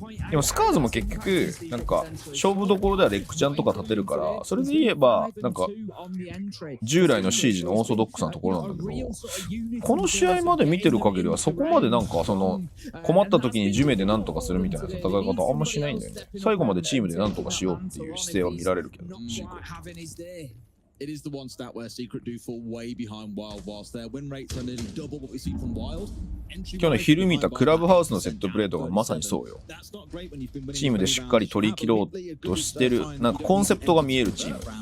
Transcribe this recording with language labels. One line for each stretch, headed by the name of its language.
Japanese: でもスカーズも結局なんか勝負どころではレックちゃんとか立てるから、それで言えばなんか従来のシージのオーソドックスなところなんだけど、この試合まで見てる限りはそこまでなんかその困った時にジュメでなんとかするみたいな戦い方あんましないんだよね。最後までチームでなんとかしようっていう姿勢は見られるけど、シークレット。
English: It is the one stat where Secret do fall way behind WYLDE, whilst their win rates are nearly double what we see from WYLDE.
Japanese: 今日の昼見たクラブハウスのセットプレーとかまさにそうよ。チームでしっかり取り切ろうとしてる、なんかコンセプトが見えるチーム。